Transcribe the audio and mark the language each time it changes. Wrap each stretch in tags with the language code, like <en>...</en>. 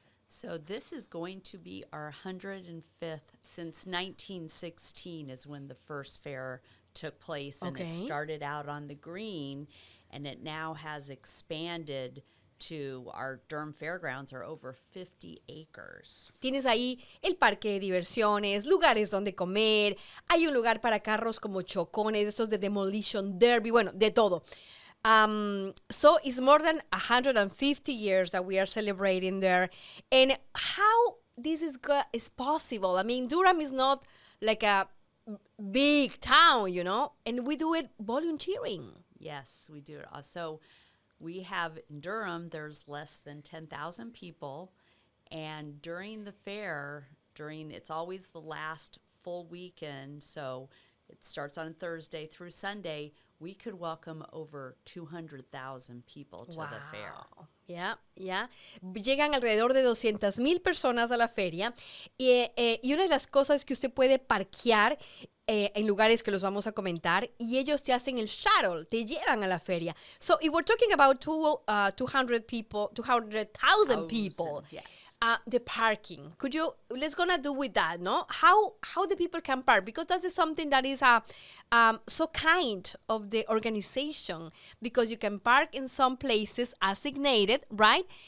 <en>So this is going to be our 105th. Since 1916 is when the first fair took place, and it started out on the green, and it now has expanded to our Durham Fairgrounds are over 50 acres.</en> <es>Tienes ahí el parque de diversiones, lugares donde comer, hay un lugar para carros como chocones, estos de Demolition, Derby, bueno, de todo.</es> <en>So it's more than 150 years that we are celebrating there. And how this is possible? I mean, Durham is not like a big town, you know, and we do it volunteering. Yes, we do it. So we have in Durham, there's less than 10,000 people, and during the fair, it's always the last full weekend, so it starts on Thursday through Sunday, we could welcome over 200,000 people to the fair. Ya.</en> <es>Llegan alrededor de 200,000 personas a la feria y una de las cosas es que usted puede parquear en lugares que los vamos a comentar, y ellos te hacen el shuttle, te llevan a la feria.</es> <en>So if we're talking about 200,000 people, Yes. The parking. Let's gonna do with that, no? How the people can park, because that is something that is so kind of the organization, because you can park in some places assignated, right?</en>